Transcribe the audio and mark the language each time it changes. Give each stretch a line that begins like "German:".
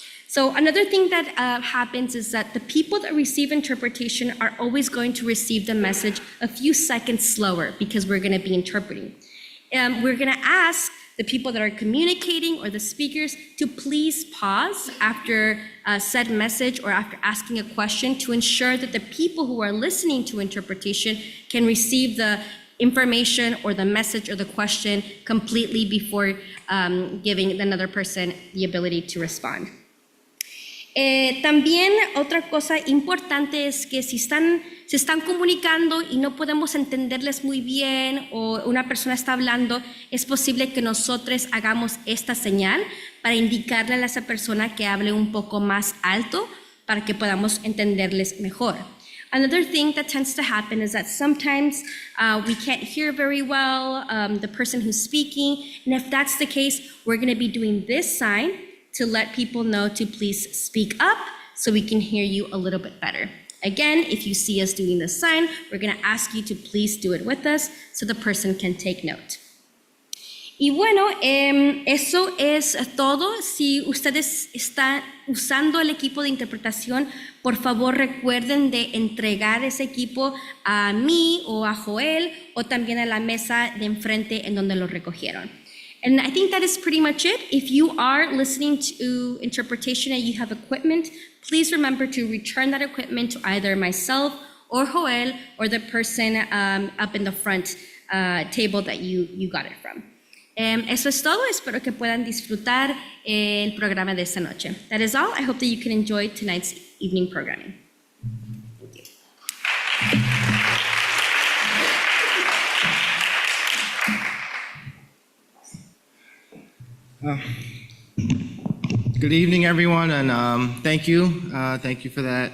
English: So another thing that happens is that the people that receive interpretation are always going to receive the message a few seconds slower because we're going to be interpreting. We're going to ask the people that are communicating or the speakers to please pause after said message or after asking a question to ensure that the people who are listening to interpretation can receive the information or the message or the question completely before giving another person the ability to respond.
Spanish: También otra cosa importante es que si se están comunicando y no podemos entenderles muy bien o una persona está hablando, es posible que nosotros hagamos esta señal para indicarle a esa persona que hable un poco más alto para que podamos entenderles mejor.
English: Another thing that tends to happen is that sometimes we can't hear very well the person who's speaking, and if that's the case, we're going to be doing this sign to let people know to please speak up so we can hear you a little bit better. Again, if you see us doing this sign, we're going to ask you to please do it with us so the person can take note.
Spanish: Y bueno, eso es todo. Si ustedes están usando el equipo de interpretación, por favor recuerden de entregar ese equipo a mí o a Joel o también a la mesa de enfrente en donde lo recogieron.
English: And I think that is pretty much it. If you are listening to interpretation and you have equipment, please remember to return that equipment to either myself or Joel or the person up in the front table that you got it from.
Spanish: Eso es todo. Espero que puedan disfrutar el programa de esta noche.
English: That is all. I hope that you can enjoy tonight's evening programming. Thank you. Good evening, everyone, and thank you for that.